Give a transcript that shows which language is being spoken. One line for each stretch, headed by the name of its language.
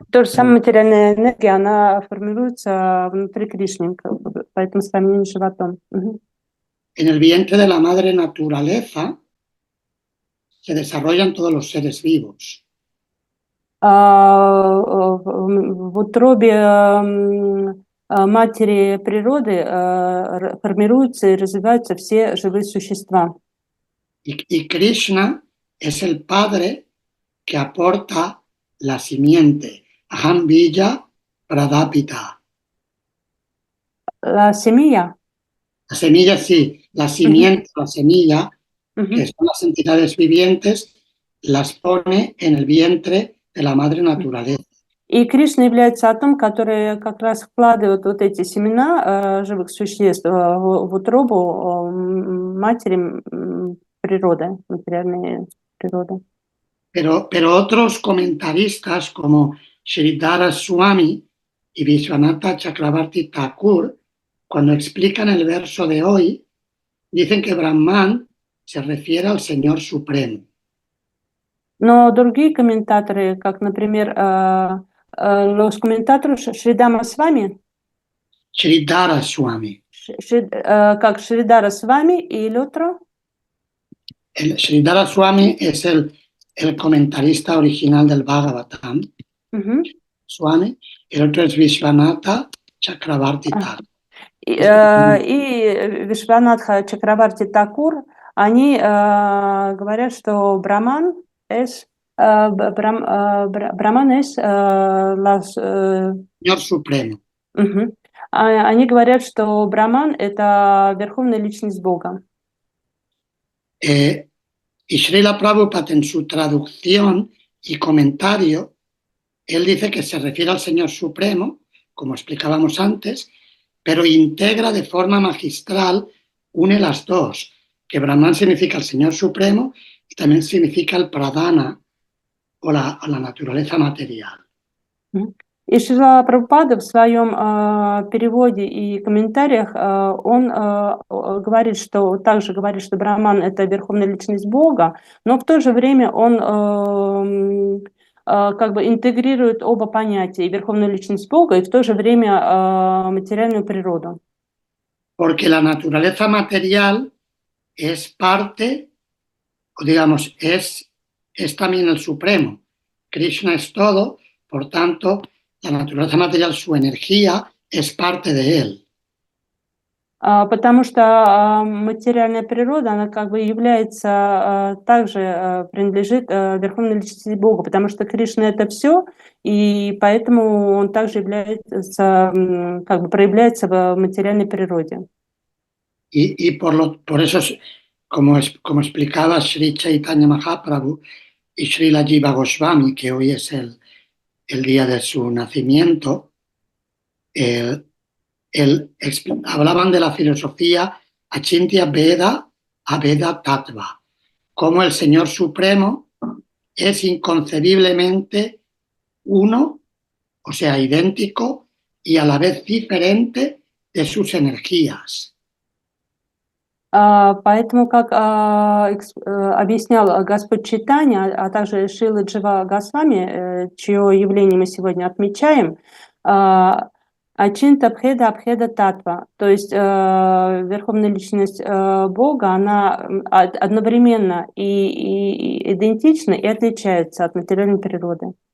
Russian: то же самое материальная энергия, она формируется внутри Кришны, поэтому сравнение с животом.
Spanish: en el vientre de la madre naturaleza se desarrollan todos los seres vivos.
Russian: В утробе матери природы формируются и развиваются все живые существа.
Spanish: Y Krishna es el padre que aporta la simiente.
Sanskrit: Aham Bija Pradapita.
Spanish: La semilla. La semilla, sí, la simiente, la semilla, que son las entidades vivientes, las pone en el vientre de la madre naturaleza.
Russian: И Кришна является отцом, который как раз вкладывает вот эти семена живых существ в утробу матери природы, материальной природы.
Spanish: Pero otros comentaristas como Sridhara Swami y Vishwanatha Chakravarti Thakur, cuando explican el verso de hoy, dicen que Brahman se refiere al Señor Supremo.
Russian: Но другие комментаторы, как, например,
Spanish: los comentarios
Russian: Шридама Свами,
Spanish: Sridhara Swami.
Russian: как Шридара Свами
Spanish: y el otro. El Sridhara Swami es el comentarista original del Bhagavatam, Swami, el otro es Vishwanatha Chakravarti Thakur.
Russian: И Вишванатха Чакраварти Такур, они говорят, что Браман es
Spanish: Señor Supremo.
Russian: Они говорят, что Браман это верховная личность Бога.
Spanish: Y Srila Prabhupada en su traducción y comentario, él dice que se refiere al Señor Supremo, como explicábamos antes, pero integra de forma magistral, une las dos, que Brahman significa el Señor Supremo y también significa el Pradana o la naturaleza material.
Russian: И Шрила Прабхупада в своем переводе и комментариях он говорит, что также говорит, что Браман это верховная личность Бога, но в то же время он как бы интегрирует оба понятия, и верховную личность Бога, и в то же время материальную природу.
Spanish: Porque la naturaleza material es parte, o digamos, es también el Supremo. Krishna es todo, por tanto, la naturaleza material, su energía, es parte de él.
Russian: Потому что материальная природа, она как бы является, также принадлежит верховной личности Бога, потому что Кришна это все, и поэтому он также является, как бы проявляется в материальной природе.
Spanish: Y por eso, como explicaba Sri Chaitanya Mahaprabhu y Srila Jiva Goswami, que hoy es el día de su nacimiento, hablaban de la filosofía Achintya Veda Aveda Tattva, como el Señor Supremo es inconcebiblemente uno, o sea, idéntico y a la vez diferente de sus energías.
Russian: Поэтому, как объяснял Господь Чайтанья, а также Шрила Джива Госвами, чье явление мы сегодня отмечаем, Ачинта Бхеда Абхеда Татва, то есть верховная личность Бога, она одновременно и идентична, и отличается от материальной природы.